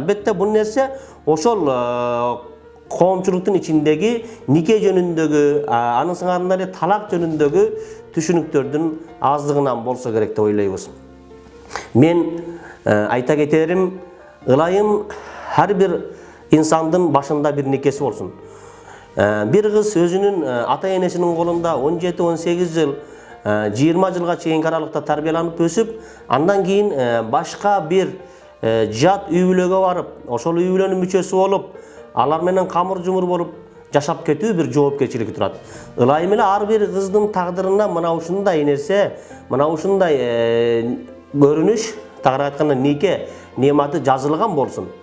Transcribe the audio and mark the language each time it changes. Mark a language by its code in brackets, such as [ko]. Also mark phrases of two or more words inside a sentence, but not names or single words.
[ky] Албетте бул нерсе ошол коомчулуктун ичиндеги нике жөнүндөгү, анын сыңарында эле талак жөнүндөгү түшүнүктөрдүн аздыгынан болсо керек деп ойлойбуз. Мен айта кетерим, ылайым ар бир инсандын башында бир никеси болсун. Бир кыз өзүнүн ata-enесинин колунда 17-18 жыл, 20 жылга чейинки аралыкта тарбияланып өсүп, андан кийин башка bir жат үй бүлөгө барып, ошол үй бүлөнүн мүчөсү болуп, алар менен камыр жумур болуп жашап кетүү bir жоопкерчилиги турат. Ылайым эле ар бир кыздын тагдырына мына ушундай нерсе, мына ушундай көрүнүш, тагыраак айтканда нике нематы жазылган болсун.